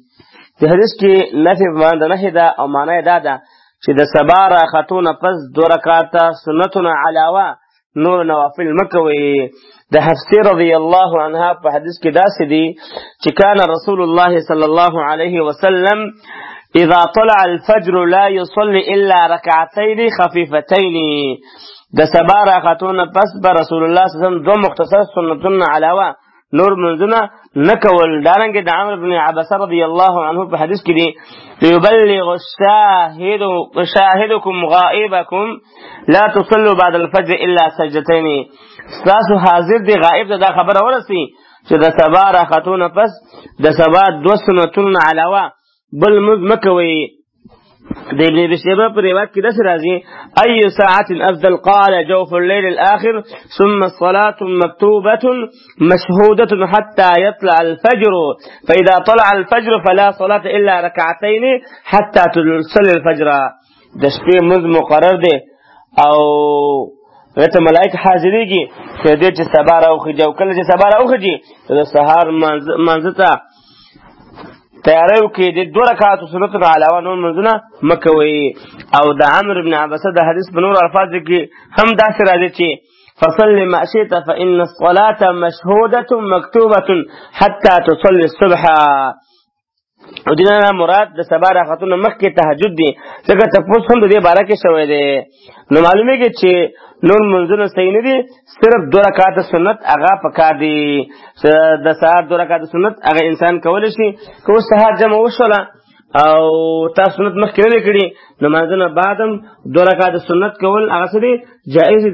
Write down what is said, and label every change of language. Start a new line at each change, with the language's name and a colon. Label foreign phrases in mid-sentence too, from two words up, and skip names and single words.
Pashto: د حدیث کې نفي باندې نه ده او معنی دا ده چې د سبا راختونه پس 2 رکعاته سنتونه علاوه نور نوافل مکوي. د حفصه
Arabic: رضی الله عنها
Pashto: په حدیث کې داسې دي چې
Arabic: کان رسول الله صلی الله علیه وسلم اذا طلع الفجر لا يصلي الا ركعتين خفيفتين.
Pashto: د سبا راختونه پس به رسول الله
Arabic: صلی الله علیه وسلم
Pashto: 2 مختصر سنتونه علاوه نور منځونه نکول. دارنګه د عمرو بن عباس
Arabic: رضی الله عنه
Pashto: په حدیث کې دی
Arabic: يبلغ شاهدكم غائبكم لا تصلوا بعد الفجر الا سجدتين.
Pashto: تاسو حاضر دی غائب دا خبره ورسي چې د سبا راختونه پس د سبا 2 سنتونه علاوه بل مکوي. د ابن ابي شيبه په روایت کې داسې راځي
Arabic: اي ساعه افضل قال جوف الليل الاخر ثم الصلاه مكتوبه مشهوده حتى يطلع الفجر فاذا طلع الفجر فلا صلاه الا ركعتين حتى تصلي الفجر.
Pashto: د شپې منځ مقرر دی او ته ملائکه حاضرېږي چې دې چې سبا راوخېږي او کله چې سبا راوخېږي د سهار منځ ته تیاری وکړي. د 2 رکعاتو سنتو علاوه نور منځونه مکوي. او د عمرو بن عباس د حدیث په نور الفاظ کې هم داسې راځي چې
Arabic: فصل ما شئت فإن الصلاة مشهودة مكتوبة حتى تصلي الصبح.
Pashto: او دینه مراد د سبا راختونه مخکې تهجد دی ځکه تفوس هم د دې باره کې شوی دی. نو معلومیږي چې نور منځونه صحیح نه دي، صرف 2 رکعاته سنت هغه پکار دي. د سهار 2 رکعاته سنت هغه انسان کولی شي که اوس سهار جمع وشوله او تاسو سنت مخکې نه کړي نو منځونه بعد هم 2 رکعاته سنت کول هغه څه دي جائز دي.